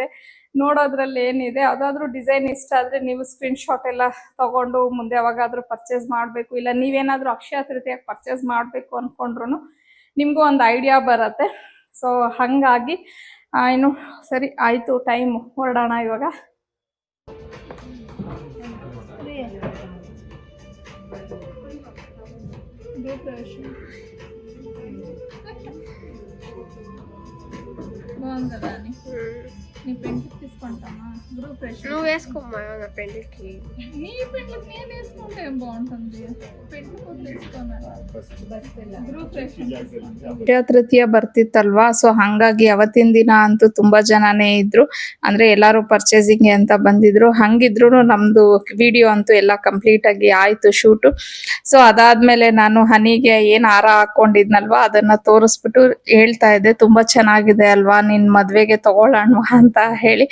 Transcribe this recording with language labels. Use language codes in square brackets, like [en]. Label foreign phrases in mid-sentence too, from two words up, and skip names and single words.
[kn] ನೋಡೋದ್ರಲ್ಲಿ ಏನಿದೆ, ಯಾವುದಾದ್ರೂ ಡಿಸೈನ್ ಇಷ್ಟ ಆದರೆ ನೀವು ಸ್ಕ್ರೀನ್ಶಾಟ್ ಎಲ್ಲ ತೊಗೊಂಡು ಮುಂದೆ ಯಾವಾಗಾದರೂ ಪರ್ಚೇಸ್ ಮಾಡಬೇಕು, ಇಲ್ಲ ನೀವೇನಾದರೂ ಅಕ್ಷಯ ತೃತೀಯಕ್ಕೆ ಪರ್ಚೇಸ್ ಮಾಡಬೇಕು ಅಂದ್ಕೊಂಡ್ರು ನಿಮಗೂ ಒಂದು ಐಡಿಯಾ ಬರುತ್ತೆ. ಸೊ ಹಾಗಾಗಿ ಇನ್ನು ಸರಿ ಆಯಿತು, ಟೈಮ್ ಹೊರಡೋಣ ಇವಾಗ. [te] బాగుందా నీ పెంటికి తీసుకుంటామా గ్రూప్ నువ్వు వేసుకోమ్మా నా పెంటికి. నీ పెంటికి నేను వేసుకుంటే ఏం బాగుంటుంది, [kn] ಅಕ್ಷಯ ತೃತೀಯ ಬರ್ತಿತ್ತಲ್ವಾ, ಸೊ ಹಂಗಾಗಿ ಅವತ್ತಿನ ದಿನ ಅಂತೂ ತುಂಬಾ ಜನನೇ ಇದ್ರು. ಅಂದ್ರೆ ಎಲ್ಲಾರು ಪರ್ಚೇಸಿಂಗ್ ಅಂತ ಬಂದಿದ್ರು. ಹಂಗಿದ್ರು ನಮ್ದು ವಿಡಿಯೋ ಅಂತೂ ಎಲ್ಲ ಕಂಪ್ಲೀಟ್ ಆಗಿ ಆಯ್ತು ಶೂಟು. ಸೊ ಅದಾದ್ಮೇಲೆ ನಾನು ಹನಿಗೆ ಏನ್ ಹಾರ ಹಾಕೊಂಡಿದ್ನಲ್ವಾ ಅದನ್ನ ತೋರಿಸ್ಬಿಟ್ಟು ಹೇಳ್ತಾ ಇದ್ದೆ, ತುಂಬಾ ಚೆನ್ನಾಗಿದೆ ಅಲ್ವಾ, ನಿನ್ ಮದ್ವೆಗೆ ತಗೊಳ್ಳೋಣ ಅಂತ ಹೇಳಿ.